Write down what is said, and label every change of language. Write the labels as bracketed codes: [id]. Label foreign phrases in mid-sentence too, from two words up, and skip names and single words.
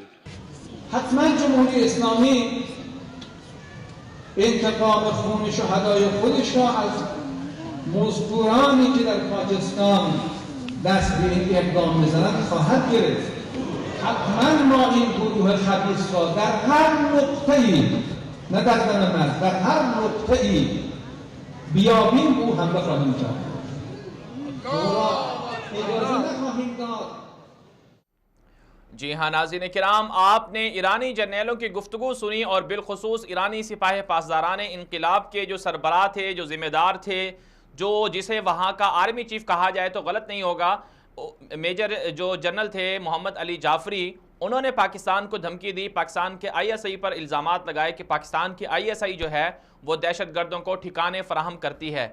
[fa] حتما جمهوری اسلامی انتقام خون شهدای خودش را از مزدورانی که در پاکستان دست به این اقدام میزنند خواهد گرفت. حتما ما این گروه خبیث را در هر نقطه‌ای، نه در دم در هر نقطه‌ای بیابیم او حمله خواهیم کرد. اجازه نخواهیم داد. [ur] جی ہاں ناظرین کرام، آپ نے ایرانی جرنیلوں کی گفتگو سنی اور بالخصوص ایرانی سپاہی پاسداران انقلاب کے جو سربراہ تھے، جو ذمہ دار تھے، جو جسے وہاں کا [en] army chief [ur] کہا جائے تو غلط نہیں ہوگا، میجر جو جنرل تھے محمد علی جعفری، انہوں نے پاکستان کو دھمکی دی، پاکستان کے ISI پر الزامات لگائے کہ پاکستان کی ISI جو ہے وہ دہشت گردوں کو ٹھکانے فراہم کرتی ہے.